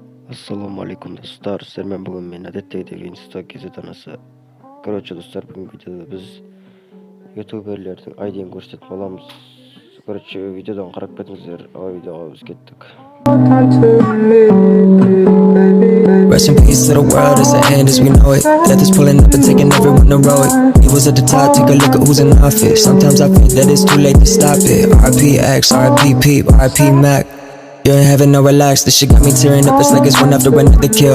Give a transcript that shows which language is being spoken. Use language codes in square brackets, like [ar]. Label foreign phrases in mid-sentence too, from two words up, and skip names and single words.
[kk] Ассалаумағалейкум, достар. Сіздермен бүгін мен әдеттегідей WINSTO арнасы. Короче, достар, бүгінгі видеода біз ютуберлердің айдиін көрсететін боламыз. Короче, видеодан қарап кетіңіздер, ал видеоға біз кеттік. [en] Rest in peace to the world as it ends as we know it. Death is pulling up and taking everyone to row it. Evils at the top, take a look at who's in office. Sometimes I feel that it's too late to stop it. RP X, RP Peep, RP Mac. You ain't having no relax, this shit got me tearing up, it's like it's one after another kill.